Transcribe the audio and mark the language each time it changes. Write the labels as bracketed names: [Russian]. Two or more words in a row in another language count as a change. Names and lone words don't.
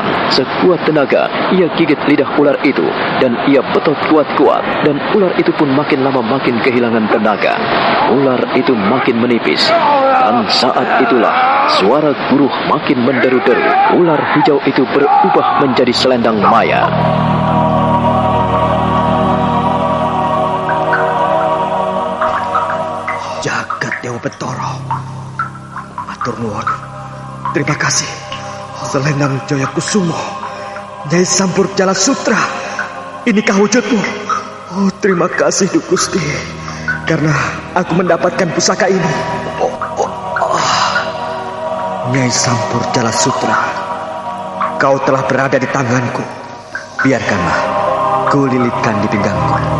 [Indonesian] Sekuat tenaga ia gigit lidah ular itu dan ia betot kuat-kuat, dan ular itu pun makin lama makin kehilangan tenaga. Ular itu makin menipis, dan saat itulah suara guruh makin menderu-deru. Ular hijau itu berubah menjadi selendang maya. [Javanese] Jagat Dewa Betara, matur nuwun. [Indonesian] Terima kasih Selendang Jaya Kusumo, Nyai Sampur Jala Sutra. Inikah wujudmu? Oh, terima kasih Gusti, karena aku mendapatkan pusaka ini. Nyai Sampur Jala Sutra, kau telah berada di tanganku. Biarkanlah ku lilitkan di pinggangku.